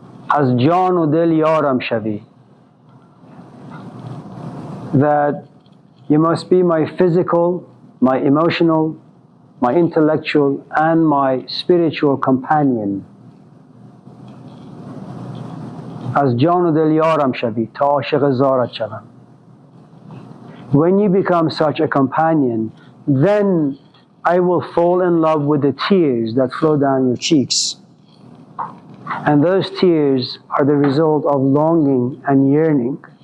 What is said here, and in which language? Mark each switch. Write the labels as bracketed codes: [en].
[fa] از جان و دل یارم شوی. [en] That you must be my physical, my emotional, my intellectual, and my spiritual companion. [fa] از جان و دل یارم شوی تا عاشق زارت شوم. [en] When you become such a companion, then I will fall in love with the tears that flow down your cheeks. And those tears are the result of longing and yearning.